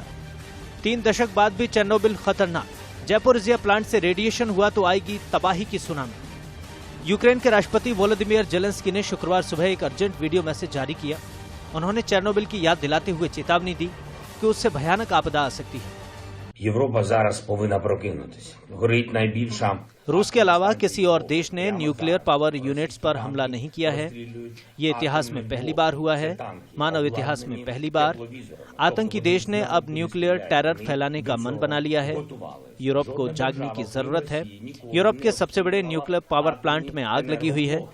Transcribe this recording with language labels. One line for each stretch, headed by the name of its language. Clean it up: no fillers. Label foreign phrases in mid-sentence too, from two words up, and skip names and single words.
Hindi: 3 दशक बाद भी चेरनोबिल खतरनाक। ज़ेपोरिज़िया प्लांट से रेडिएशन हुआ तो आएगी तबाही की सुनामी। यूक्रेन के राष्ट्रपति वोलोदिमीर ज़ेलेंस्की ने शुक्रवार सुबह एक
English: urgent video message
Hindi: जारी किया। उन्होंने चेरनोबिल की याद दिलाते हुए चेतावनी दी कि उससे भयानक आपदा आ सकती है।
Ukrainian: Європа зараз повинна прокинутися. Горить найбільша.
Hindi: रूस के अलावा किसी और देश ने
English: nuclear power units
Hindi: पर हमला नहीं किया है। ये इतिहास में पहली बार हुआ है, मानव इतिहास में पहली बार। आतंकी देश ने अब
English: nuclear terror
Hindi: फैलाने का मन बना लिया है। यूरोप को जागने की जरूरत है। यूरोप के सबसे बड़े
English: nuclear power plant
Hindi: में आग लगी हुई है।